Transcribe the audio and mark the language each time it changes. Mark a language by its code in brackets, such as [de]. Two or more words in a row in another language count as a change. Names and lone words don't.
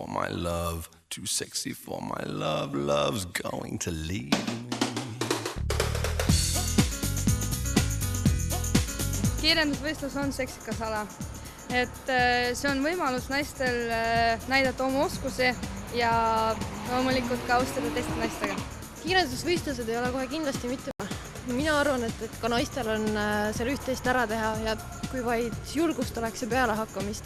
[en] my love, too sexy for my love, love's going to leave me. [et] Kiirendusvõistlus on seksikas ala, et see on võimalus naistel näidata oma oskusi ja loomulikult ka austada teiste naistega. Kiirendusvõistlused ei ole kohe kindlasti mitte. Mina arvan, et ka naistel on seal üht-teist ära teha ja kui vaid julgust oleks ja pealehakkamist.